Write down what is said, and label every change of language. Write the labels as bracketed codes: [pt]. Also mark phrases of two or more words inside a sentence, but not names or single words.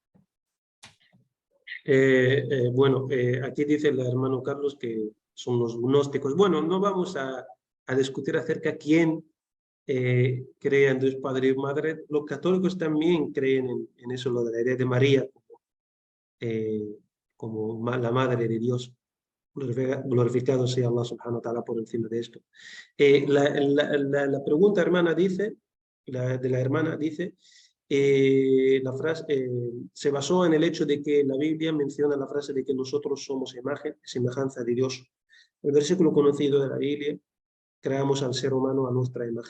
[es] Bueno, aquí dice el hermano Carlos que son los gnósticos. Bueno, no vamos a discutir acerca de quién cree en Dios Padre y Madre. Los católicos también creen en eso, lo de la idea de María como la Madre de Dios. Glorificado sea [ar] الله سبحانه وتعالى [es] por encima de esto. La pregunta, hermana, dice, de la hermana dice, la frase se basó en el hecho de que la Biblia menciona la frase de que nosotros somos imagen y semejanza de Dios. El versículo conocido de la Biblia, creamos al ser humano a nuestra imagen.